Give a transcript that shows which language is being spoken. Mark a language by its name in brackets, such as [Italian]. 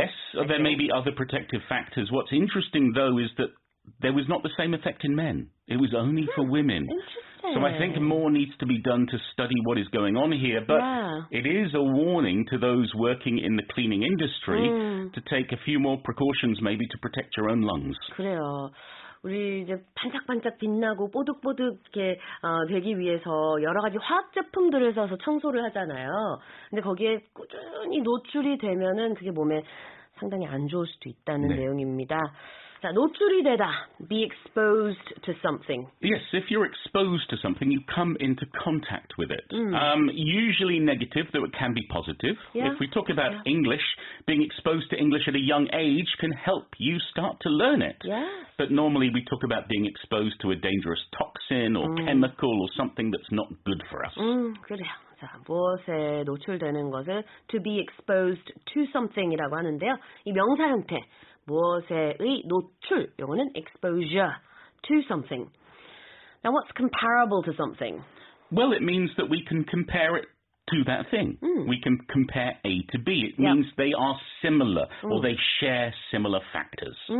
[English] Yes, there may be other protective factors. What's interesting, though, is that there was not the same effect in men. It was only for women. Interesting. So I think more needs to be done to study what is going on here, but it is a warning to those working in the cleaning industry to take a few more precautions maybe to protect your own lungs. [Korean] 그래요. 우리 이제 반짝반짝 빛나고 뽀득뽀득 이렇게 되기 위해서 여러 가지 화학 제품들을 써서 청소를 하잖아요. 근데 거기에 꾸준히 노출이 되면은 그게 몸에 상당히 안 좋을 수도 있다는 내용입니다. 자, 노출이 되다. [English] Be exposed to something. Yes, if you're exposed to something, you come into contact with it. Usually negative, though it can be positive. Yeah. If we talk about English, being exposed to English at a young age can help you start to learn it. Yeah. But normally we talk about being exposed to a dangerous toxin or chemical or something that's not good for us. [Korean] 그래요. 자, 무엇에 노출되는 것을 [English] to be exposed to something [Korean] 이라고 하는데요. 이 명사 형태. 무엇에의 노출, 요거는 [English] exposure to something. Now, what's comparable to something? Well, it means that we can compare it to that thing. We can compare A to B. It means they are similar or they share similar factors.